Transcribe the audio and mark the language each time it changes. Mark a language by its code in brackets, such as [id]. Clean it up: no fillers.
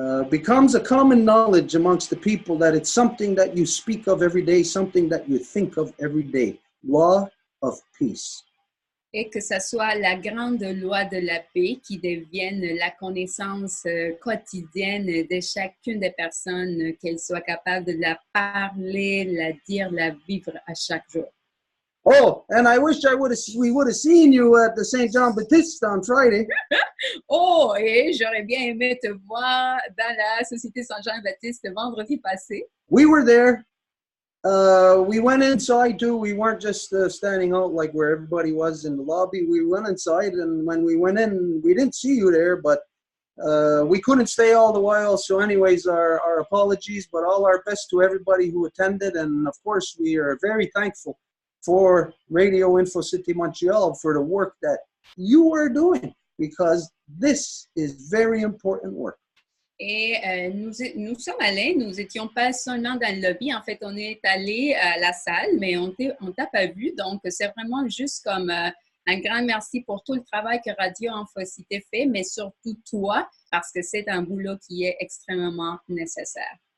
[en] Becomes a common knowledge amongst the people that it's something that you speak of every day, something that you think of every day. Law of peace. [fr] Et que ce soit la grande loi de la paix qui devienne la connaissance quotidienne de chacune des personnes, qu'elles soient capables de la parler, la dire, la vivre à chaque jour. [en] Oh, and I wish we would have seen you at the St. John Baptiste on Friday. [fr] Oh, et j'aurais bien aimé te voir dans la Société Saint-Jean-Baptiste vendredi passé. [en] We were there. We went inside too. We weren't just standing out like where everybody was in the lobby. We went inside, and when we went in, we didn't see you there, but we couldn't stay all the while. So anyways, our apologies, but all our best to everybody who attended. And of course, we are very thankful for Radio Info City Montreal for the work that you are doing, because this is very important work. [fr] Et nous sommes allés, nous n'étions pas seulement dans le lobby, en fait, on est allé à la salle, mais on t'a pas vu, donc c'est vraiment juste comme un grand merci pour tout le travail que Radio Infocité fait, mais surtout toi, parce que c'est un boulot qui est extrêmement nécessaire.